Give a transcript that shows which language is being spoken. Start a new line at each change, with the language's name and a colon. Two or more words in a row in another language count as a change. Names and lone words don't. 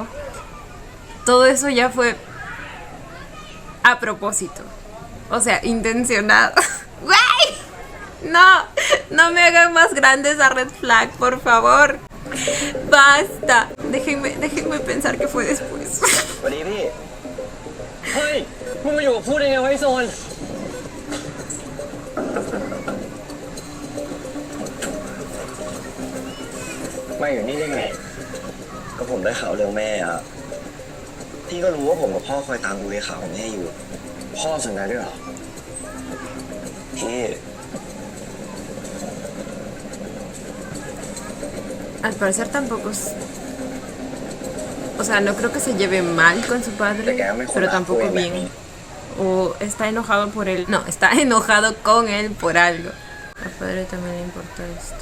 Spanish: Todo eso ya fue a propósito. O sea, intencionado. ¡Güey! No me hagan más grande esa
English: red flag,
Spanish: por favor. Basta. Déjenme pensar que fue después.
Thai: สวัสดีพี่ เฮ้ย มึงมาอยู่กับพูดได้ไงวะไอ้โซนมาอยู่นี่ได้ไง ก็ผมได้ข่าวเรื่องแม่อะพี่ก็รู้ว่าผมกับพ่อคอยตามดูในข่าวของแม่อยู่ พ่อสนใจด้วยเหรอ พี่
Spanish: Al parecer tampoco es... O sea, no creo que se lleve mal con su padre, pero tampoco bien. O está enojado por él. No, está enojado con él por algo. Al padre también le importa esto.